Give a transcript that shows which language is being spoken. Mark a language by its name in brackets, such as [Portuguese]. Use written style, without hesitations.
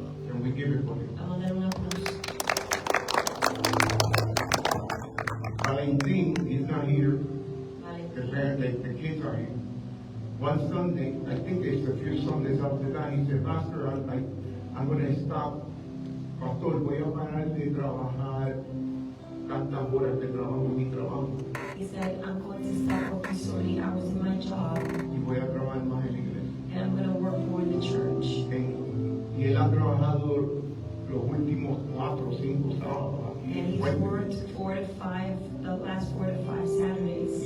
[English] And we give it for him. [Spanish] Vamos a dar un aplauso. [English] Valentin is not here. [Spanish] Vale. [English] The kids are here. One Sunday, I think it's a few Sundays after that, he said, Pastor, I'm going to stop. [Spanish] Pastor, voy a parar de trabajar tantas horas de trabajo en mi trabajo [English] He said, I'm going to stop working so many hours in my job, [Spanish] y voy a trabajar más en la iglesia. [English] and I'm going to work more in the church. [Spanish] Y él ha trabajado los últimos 4 o 5 sábados aquí. [English] And he's [Spanish] Bueno, [English] worked 4 to 5, the last 4 to 5 Saturdays.